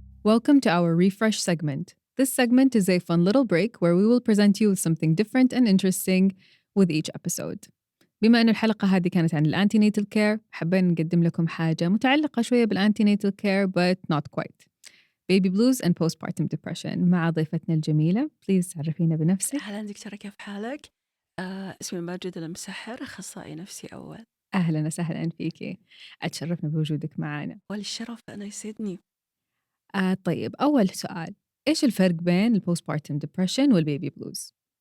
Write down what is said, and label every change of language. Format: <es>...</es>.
<en>Welcome to our refresh segment. This segment is a fun little break where we will present you with something different and interesting with each episode.</en> <ar>بما أن الحلقة هذه كانت عن Antenatal Care، حبينا نقدم لكم حاجة متعلقة شوية Antenatal Care</ar> <en>but not quite. Baby blues and postpartum depression</en> <ar>مع ضيفتنا الجميلة.</ar> <en>Please</en> <ar>عرفينا بنفسك. أهلا دكتورة، كيف حالك؟ اسمي ماجدة المسحر، أخصائي نفسي أول. أهلا وسهلا فيكي، أتشرفنا بوجودك معنا. والشرف أنا يسعدني. طيب أول سؤال، إيش الفرق بين postpartum depression والبيبي بلوز؟</ar>